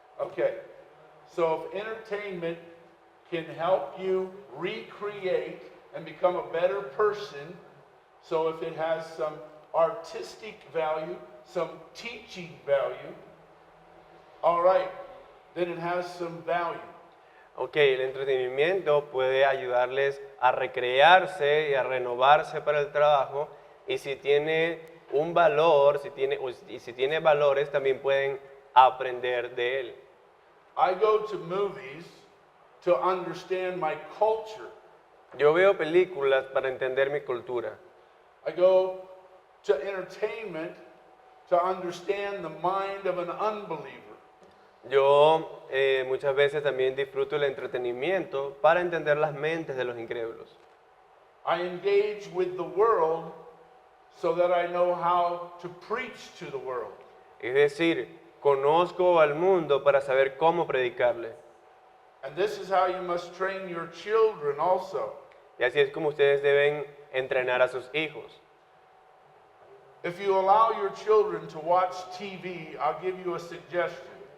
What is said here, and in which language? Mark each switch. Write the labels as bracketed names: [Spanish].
[English] Okay, so if entertainment can help you recreate and become a better person, so if it has some artistic value, some teaching value, all right, then it has some value. [Spanish] Ok, el entretenimiento puede ayudarles a recrearse y a renovarse para el trabajo, y si tiene un valor, si tiene valores, también pueden aprender de él. [English] I go to movies to understand my culture. [Spanish] Yo veo películas para entender mi cultura. [English] I go to entertainment to understand the mind of an unbeliever. [Spanish] Yo muchas veces también disfruto el entretenimiento para entender las mentes de los incrédulos. [English] I engage with the world so that I know how to preach to the world. [Spanish] Es decir, conozco al mundo para saber cómo predicarle. [English] And this is how you must train your children also. [Spanish] Y así es como ustedes deben entrenar a sus hijos. [English] If you allow your children to watch TV, I'll give you a suggestion.